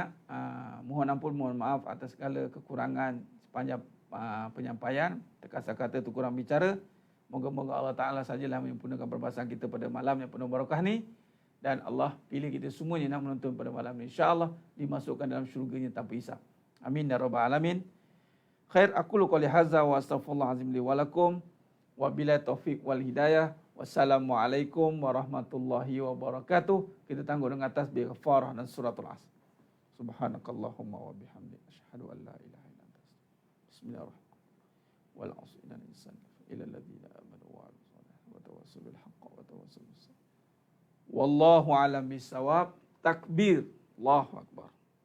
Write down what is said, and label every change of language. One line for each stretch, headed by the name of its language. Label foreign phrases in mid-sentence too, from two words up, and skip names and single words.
Malay: Mohon ampun, mohon maaf atas segala kekurangan sepanjang penyampaian. Terkasar kata tu kurang bicara. Moga-moga Allah Ta'ala sajalah menyempurnakan perbahasan kita pada malam yang penuh barakah ni. Dan Allah pilih kita semuanya nak menonton pada malam ni. InsyaAllah dimasukkan dalam syurganya tanpa hisab.
Arabic: آمين يا رب العالمين. خير، أقول قولي هذا وأستغفر الله العظيم لي ولكم. وبالله التوفيق والهداية. والسلام عليكم ورحمة الله وبركاته.
Malay: Kita tangguh dengan tasbih kafarah dan suratul Asr.
Arabic: سبحانك اللهم وبحمدك أشهد أن لا إله إلا أنت أستغفرك. بسم الله الرحمن الرحيم. والعصر إن الإنسان إلا الذين آمنوا وعملوا الصالحات وتواصوا بالحق وتواصوا بالصبر. والله أعلم بالصواب. تكبير. الله أكبر.